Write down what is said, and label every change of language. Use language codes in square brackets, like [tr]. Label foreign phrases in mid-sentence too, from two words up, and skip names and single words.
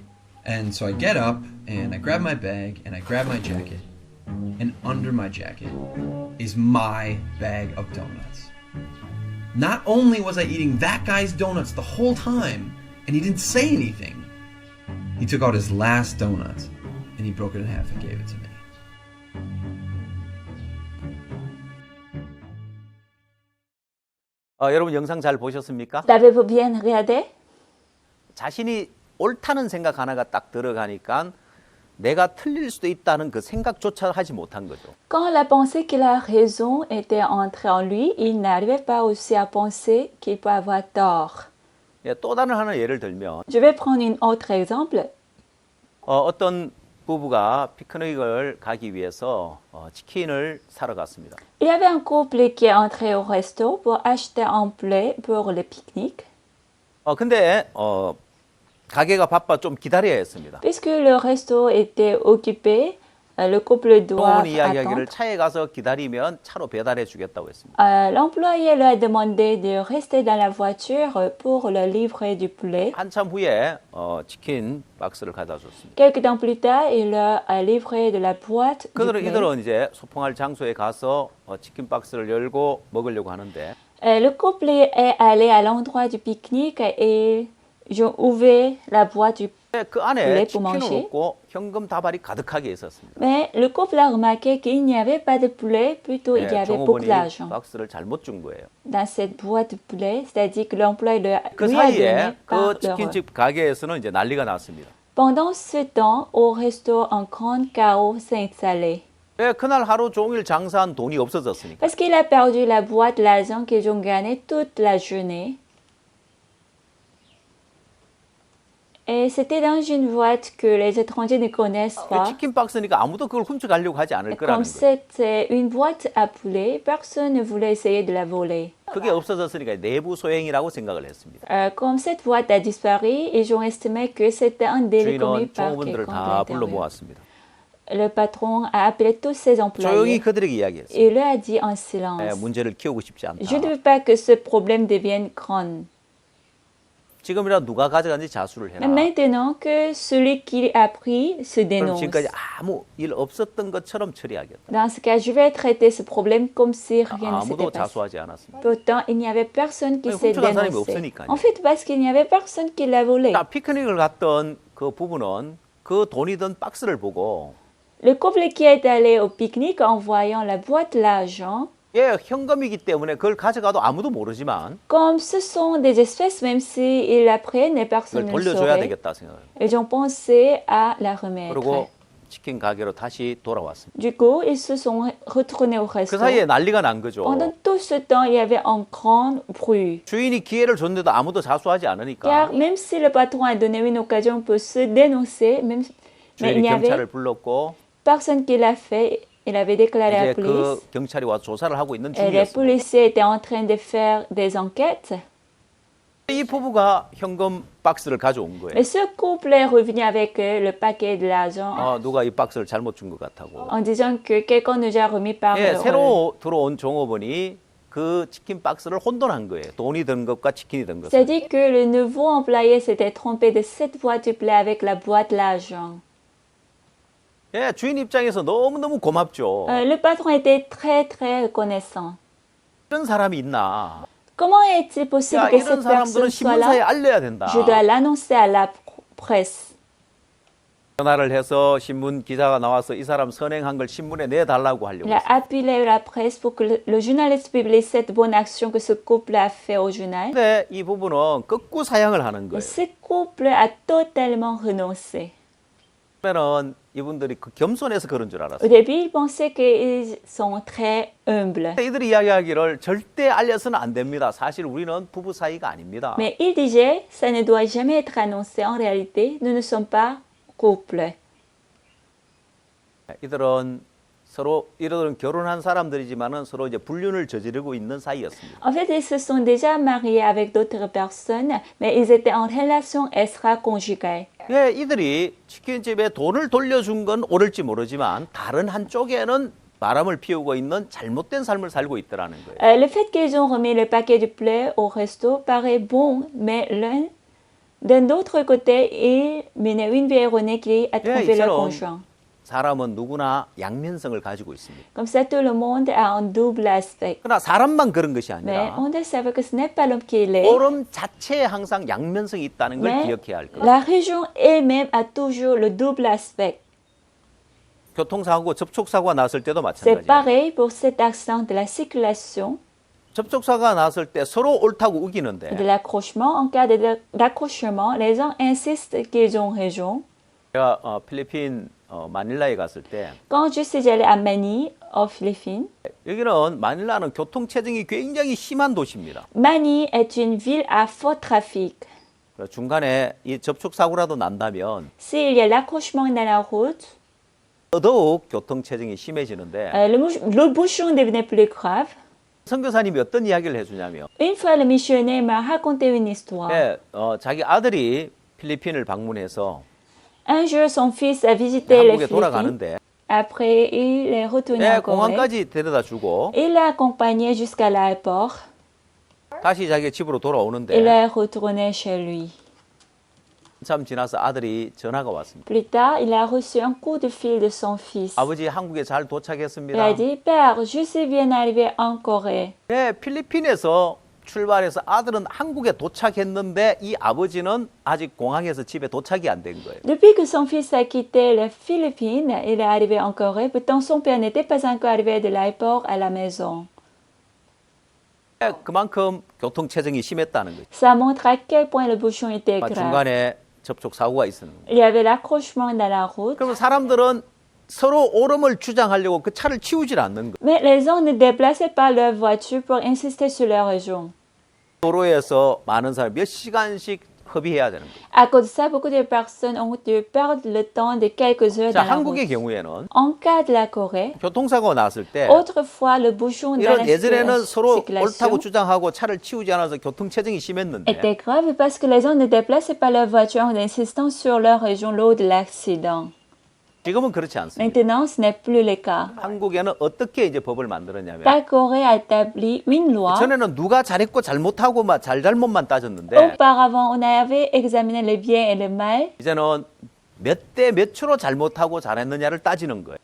[en] And so I get up, and I grab my bag, and I grab my jacket. And under my jacket is my bag of donuts. Not only was I eating that guy's donuts the whole time, and he didn't say anything, he took out his last donut, and he broke it in half and gave it to me. [ko] 여러분 영상 잘 보셨습니까? [fr] L'avez-vous bien regardé? [ko] 자신이 옳다는 생각 하나가 딱 들어가니까 내가 틀릴 수도 있다는 그 생각조차 하지 못한 거죠. [fr] Quand la pensée qu'il a raison était entrée en lui, il n'arrivait pas aussi à penser qu'il peut avoir tort. [ko] 예, 또 다른 하나 예를 들면 [fr] Je vais prendre un autre exemple. [ko] 어떤 부부가 피크닉을 가기 위해서 치킨을 사러 갔습니다. [fr] Il y avait un couple qui est entré au resto pour acheter un poulet pour le pique-nique. [ko] 근데 가게가 바빠 좀 기다려야 했습니다. [fr] Puisque le resto était occupé, le couple doit [ko] 어머니 이야기하기를 [fr] attendre. [ko] 차에 가서 기다리면 차로 배달해 주겠다고 했습니다. [fr] L'employé leur a demandé de rester dans la voiture pour le livrer du poulet. [ko] 한참 후에 치킨 박스를 가져다 줬습니다. [fr] Quelque temps plus tard, il leur a livré de la boîte du poulet. [ko] 이들은 이제 소풍할 장소에 가서 치킨 박스를 열고 먹으려고 하는데 [fr] Le couple est allé à l'endroit du pique-nique et ils ont ouvert la boîte du [ko] 그 안에 [fr] poulet pour [ko] 치킨은 [fr] manger. [ko] 없고 현금 다발이 가득하게 있었습니다. [fr] Mais le couple a remarqué qu'il n'y avait pas de poulet, plutôt il y avait beaucoup [ko] 종업원이 [fr] d'argent [ko] 박스를 잘못 준 거예요. [fr] dans cette boîte de poulet, c'est-à-dire que l'employé [ko] 그 [fr] lui a donné [ko] 사이에 [fr] par [ko] 그 [fr] l'erreur. [ko] 치킨집 가게에서는 이제 난리가 났습니다. [fr] Pendant ce temps, au resto, un grand chaos s'est installé. [ko] 왜 그날 하루 종일 장사한 돈이 없어졌으니까. [fr] Parce qu'il a perdu la boîte, l'argent qu'ils ont gagné toute la journée. Et c'était dans une boîte que les étrangers ne connaissent pas. [ko] 치킨 박스니까 아무도 그걸 훔쳐가려고 하지 않을 거라는 [fr] Comme [ko] 거예요. [fr] c'était une boîte à poulet, personne ne voulait essayer de la voler. [ko] 그게 없어졌으니까 내부 소행이라고 생각을 했습니다. [fr] Comme cette boîte a disparu, ils ont estimé que c'était un délit commis [ko] 주인은 [fr] par [ko] 종업원들을 [fr] quelqu'un [ko] 다 [fr] de [ko] 불러 [fr] l'intérieur. [ko] 모았습니다. [fr] Le patron a appelé tous ses [ko] 조용히 [fr] employés [ko] 그들에게 이야기했어요. [fr] et leur a dit en silence, [ko] 문제를 키우고 싶지 않다. [fr] je ne veux pas que ce problème devienne grand. [ko] 지금이라도 누가 가져간지 자수를 해라. [fr] Mais maintenant que celui qui a pris se [ko] 그럼 [fr] dénonce. [ko] 지금까지 아무 일 없었던 것처럼 처리하겠다. [fr] Dans ce cas, je vais traiter ce problème comme si rien ne s'était [ko] 아무도 [fr] passé. [ko] 자수하지 않았습니다. [fr] Pourtant, il n'y avait personne qui Oui, s'est [ko] 훔쳐간 사람이 [fr] dénoncé. [ko] 없으니까요. [fr] En fait, parce qu'il n'y avait personne qui l'a volé. [ko] 자, 피크닉을 갔던 그 부부는 그 돈이 든 박스를 보고 [fr] Le couple qui est allé au pique-nique en voyant la boîte l'argent, [ko] 현금이기 때문에 그걸 가져가도 아무도 모르지만 [fr] comme ce sont des espèces, même s'ils la prennent et personne [ko] 그걸 [fr] ne le [ko] 돌려줘야 [fr] saurait, [ko] 되겠다 생각을. [fr] ils ont pensé à la remettre. [ko] 그리고 치킨 가게로 다시 돌아왔습니다. [fr] Du coup, ils se sont retournés au [ko] 그 [fr] resto. [ko] 사이에 난리가 난 거죠. [fr] Pendant tout ce temps, il y avait un grand bruit. [ko] 주인이 기회를 줬는데도 아무도 자수하지 [fr] Car [ko] 않으니까 [fr] même si le patron a donné une occasion pour se dénoncer, mais il [ko] 주인이 [fr] n'y avait [ko] 경찰을 불렀고 [fr] personne qui l'a fait. Il avait déclaré à la [ko] 이제 [fr] police. [ko] 그 경찰이 와서 조사를 하고 있는 [fr] Et les [ko] 중이었습니다. [fr] policiers étaient en train de faire des enquêtes. [ko] 이 부부가 현금 박스를 가져온 거예요. [fr] Et ce couple est revenu avec le paquet de l'argent [ko] 누가 이 박스를 잘못 준 것 같다고. [fr] en disant que quelqu'un nous a remis par [ko] 예, [fr] erreur. [ko] 새로 들어온 종업원이 그 그 치킨 박스를 혼돈한 거예요. 돈이 든 것과 치킨이 든 것을. [fr] C'est-à-dire que le nouveau employé s'était trompé de cette boîte du blé avec la boîte l'argent. [ko] 예, 주인 입장에서 너무너무 고맙죠. [fr] Le patron était très très reconnaissant. [ko] 이런 사람이 있나? [fr] Comment est-il possible [ko] 야, [fr] que [ko] 이런 [fr] cette [ko] 사람들은 [fr] personne soit [ko] 신문사에 [fr] là? [ko] 알려야 된다. [fr] Je dois l'annoncer à la presse. [ko] 전화를 해서 신문 기자가 나와서 이 사람 선행한 걸 신문에 내달라고 하려고 [fr] Il a [ko] 했어요. [fr] appelé la presse pour que le journaliste publie cette bonne action que ce couple a fait au journal. [ko] 근데 이 부분은 극구 사양을 하는 거예요. [fr] Ce couple a totalement renoncé. [ko] 그러면은 이분들이 그 겸손해서 그런 줄 [fr] Au [ko] 알았어요. [fr] début, ils pensaient qu'ils sont très humbles. [ko] 이들이 이야기하기를 절대 알려서는 안 됩니다. 사실 우리는 부부 사이가 아닙니다. [fr] Mais ils disaient, ça ne doit jamais être annoncé. En réalité, nous ne sommes pas couple. [ko] 이들은 결혼한 사람들이지만은 서로 이제 불륜을 저지르고 있는 사이였습니다. [fr] En fait, ils se sont déjà mariés avec d'autres personnes, mais ils étaient en relation extra-conjugale. [ko] 예, 이들이 치킨집에 돈을 돌려준 건 옳을지 모르지만 다른 한쪽에는 바람을 피우고 있는 잘못된 삶을 살고 있더라는 거예요. [fr] Le fait qu'ils ont remis le paquet du blé au resto paraît bon, mais d'un autre côté, ils menaient une vie erronée qui a trompé leur conjoint. [ko] 사람은 누구나 양면성을 가지고 있습니다. [fr] Comme ça, tout le monde a un double aspect. [ko] 그러나 사람만 그런 것이 [fr] Mais [ko] 아니라 [fr] on doit savoir que ce n'est pas l'homme qui l'est, [ko] 오름 자체에 항상 양면성이 있다는 걸 [fr] mais [ko] 기억해야 할 거예요. [fr] la région elle-même a toujours le double aspect. [ko] 교통사고, 접촉사고가 났을 때도 [fr] C'est [ko] 마찬가지예요. [fr] pareil pour cet accident de la circulation, [ko] 접촉사고가 났을 때 서로 옳다고 [fr] de [ko] 우기는데 [fr] l'accrochement. En cas d'accrochement, les uns insistent qu'ils ont raison. [ko] 제가 필리핀 마닐라에 갔을 때 [fr] Quand je suis allée à Manille, aux Philippines, [ko] 여기는 마닐라는 교통체증이 굉장히 심한 도시입니다. [fr] Manille est une ville à fort trafic. [ko] 중간에 이 접촉사고라도 난다면 [fr] S'il y a l'accrochement dans la route, [ko] 더더욱 교통체증이 심해지는데 [fr] le bouchon devenait plus grave. [ko] 선교사님이 어떤 이야기를 해주냐면 [fr] Une fois, le missionnaire m'a raconté une histoire. [ko] 예, 자기 아들이 필리핀을 방문해서 [fr] Un jour, son fils a visité les [ko] 한국에 [fr] Philippines. [ko] 돌아가는데 [fr] Après, il est retourné [ko] 예, [fr] en Corée. [ko] 공항까지 데려다 주고 [fr] Il l'a accompagné jusqu'à l'aéroport. [ko] 다시 자기 집으로 [fr] Il [ko] 돌아오는데 [fr] est retourné chez lui. [ko] 참 지나서 아들이 전화가 왔습니다. [fr] Plus tard, il a reçu un coup de fil de son fils. [ko] 아버지 한국에 잘 [fr] Il a [ko] 도착했습니다. [fr] dit, Père, je suis bien arrivé en Corée. [ko] 네, 필리핀에서 출발해서 아들은 한국에 도착했는데 이 아버지는 아직 공항에서 집에 도착이 안 된 거예요. [fr] Depuis que son fils a quitté les Philippines, il est arrivé en Corée. Pourtant, son père n'était pas encore arrivé de l'aéroport à la maison. [ko] 네, 그만큼 교통체증이 심했다는 거죠. [fr] Ça montre à quel point le bouchon était grave. [ko] 중간에 접촉 사고가 있었는 거예요. [fr] Il y avait l'accrochement dans la route. [ko] 그러면 사람들은 서로 옳음을 주장하려고 그 차를 치우질 않는 거예요. [fr] Mais les gens ne déplaçaient pas leur voiture pour insister sur leur raison. [ko] 도로에서 많은 사람 몇 시간씩 허비해야 되는 거예요. [fr] À cause de ça, beaucoup de personnes ont dû perdre le temps de quelques heures [ko] 자, [fr] dans la [ko] 한국의 [fr] route. [ko] 경우에는 [fr] En cas de la Corée, [ko] 교통사고가 났을 때 [fr] autrefois, le bouchon dans la [ko] 이런 예전에는 서로 옳다고 [fr] circulation [ko] 주장하고 차를 치우지 않아서 교통체증이 심했는데 [fr] était grave parce que les gens ne déplaçaient pas leur voiture en insistant sur leur raison lors de l'accident. [ko] 지금은 그렇지 않습니다. [fr] Maintenant, ce n'est plus le cas. [ko] 한국에는 어떻게 이제 법을 만들었냐면 [fr] La Corée a établi une loi. [ko] 전에는 누가 잘했고 잘못하고 막 잘잘못만 따졌는데 [fr] Auparavant, on avait examiné le bien et le mal, [ko] 이제는 몇 대 몇 초로 잘못하고 잘했느냐를 따지는 거예요.